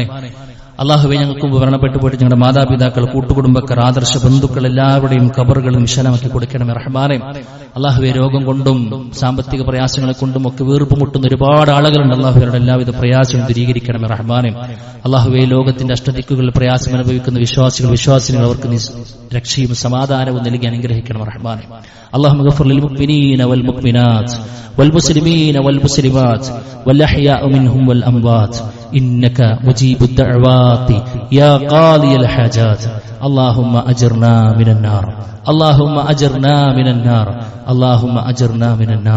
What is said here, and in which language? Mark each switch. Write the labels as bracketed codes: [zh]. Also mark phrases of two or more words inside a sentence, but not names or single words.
[ml] അല്ലാഹുവേ, ഞങ്ങൾക്ക് മരണപ്പെട്ടു പോയിട്ട് ഞങ്ങളുടെ മാതാപിതാക്കൾ, കൂട്ടുകുടുംബക്കാർ, ആദർശ ബന്ധുക്കൾ എല്ലാവരുടെയും ഖബറുകളും വിശാലമാക്കി കൊടുക്കണമേ റഹ്മാനെ. അല്ലാഹുവേ, രോഗം കൊണ്ടും സാമ്പത്തിക പ്രയാസങ്ങളെ കൊണ്ടും ഒക്കെ വീർപ്പുമുട്ടുന്ന ഒരുപാട് ആളുകളുണ്ട്. അല്ലാഹുവരുടെ എല്ലാവിധ പ്രയാസവും ദൂരീകരിക്കണമേ റഹ്മാനെ. അല്ലാഹുവേ, ലോകത്തിന്റെ അഷ്ടദിക്കുകളിൽ പ്രയാസം അനുഭവിക്കുന്ന വിശ്വാസികൾ അവർക്ക് രക്ഷയും സമാധാനവും നൽകി അനുഗ്രഹിക്കണം റഹ്മാനെ. [ar] اللهم اغفر للمؤمنين والمؤمنات والمسلمين والمسلمات والأحياء منهم والأموات إنك مجيب الدعوات يا قاضي الحاجات. اللهم أجرنا من النار، اللهم أجرنا من النار، اللهم أجرنا من النار.